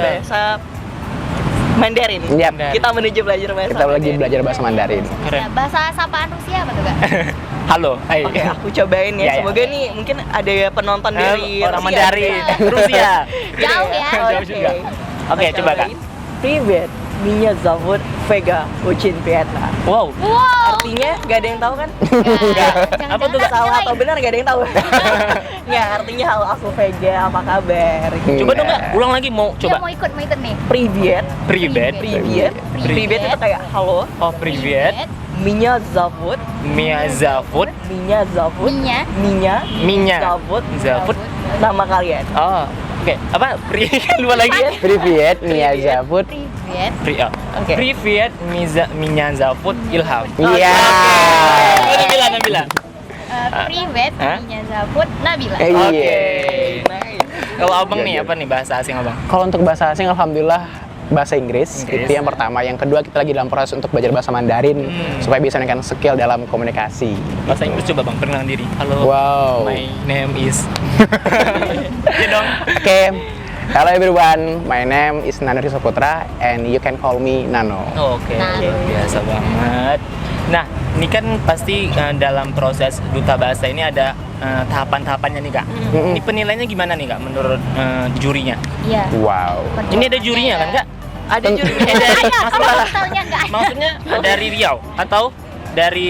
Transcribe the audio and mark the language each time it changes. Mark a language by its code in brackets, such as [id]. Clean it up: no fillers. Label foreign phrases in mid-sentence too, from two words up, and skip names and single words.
[id] bahasa Mandarin. Yap. Kita menuju belajar bahasa Kita lagi Mandarin. belajar bahasa Mandarin. Keren. Ya, bahasa sapaan Rusia apa tuh kak? Halo. Hai. Oke, aku cobain ya. Iya, iya. Semoga nih mungkin ada penonton dari orang Rusia. Mandarin. Rusia. Jauh ya. Jauh juga. Oke, Aku coba Kak. cobain. [ru] Привет, меня зовут Vega, очень приятно. Wow. Wow. [id] Artinya nggak ada yang tahu kan? Enggak. Apa tuh Kak? Salah atau benar nggak ada yang tahu. Nggak, artinya halo aku Vega, apa kabar? Coba dong Kak, ulang lagi mau Coba. coba. Mau ikut nih. [ru] Привет, Привет. привет, привет [id] itu kayak halo. [ru] Oh, привет. Меня зовут, Меня зовут. меня зовут, Minya. Minya. зовут, Zafut. [id] nama kalian. Oh, oke. Apa? Luar lagi ya? [ru] Привет, меня зовут. Privet. [id] Oke. [ru] Привет меня зовут Ilham. [id] Iya. Nabila, Nabila. [ru] Privet. Hah? Меня зовут. Nabila. [id] Iya. Oke. [en] Nice. [id] Kalau abang Iya, nih iya. apa nih bahasa asing abang? Kalau untuk bahasa asing, alhamdulillah bahasa Inggris, Inggris. itu yang pertama. Yang kedua, kita lagi dalam proses untuk belajar bahasa Mandarin supaya bisa meningkatkan skill dalam komunikasi. Bahasa Inggris coba bang, perkenalan diri. Halo. Wow. [en] My name is. [id] Iya dong. Oke. [en] Hello everyone, my name is Nano Rizal Putra and you can call me Nano. [id] Oke. Nah. Biasa banget. Nah, ini kan pasti dalam proses duta bahasa ini ada tahapan-tahapannya nih kak. Ini penilaiannya gimana nih kak menurut jurinya? Iya. Wow. Ini ada jurinya kan kak? Ada juri Dari Kalau tahunya nggak ada. maksudnya dari Riau atau dari